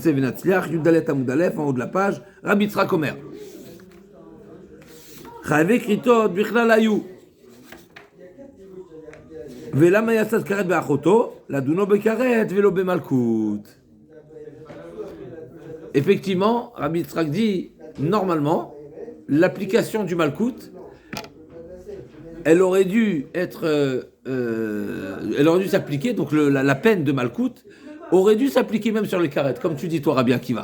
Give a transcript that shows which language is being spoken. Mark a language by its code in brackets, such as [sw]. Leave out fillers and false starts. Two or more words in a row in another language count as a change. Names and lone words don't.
[he] נרצה ונצליח, יוד דלת עמוד אלף, [fr] en haut de la page, [he] רבי יצחק אומר. חייבי כריתות בכלל היו. ולמה יצאת כרת באחותו? לדונו בכרת ולא במלכות. [fr] Effectivement, Rabbi Yitzhak dit, normalement, l'application du malkout, elle aurait dû s'appliquer, donc la peine de malkout aurait dû s'appliquer même sur les carettes, comme tu dis toi, Rabbi Akiva.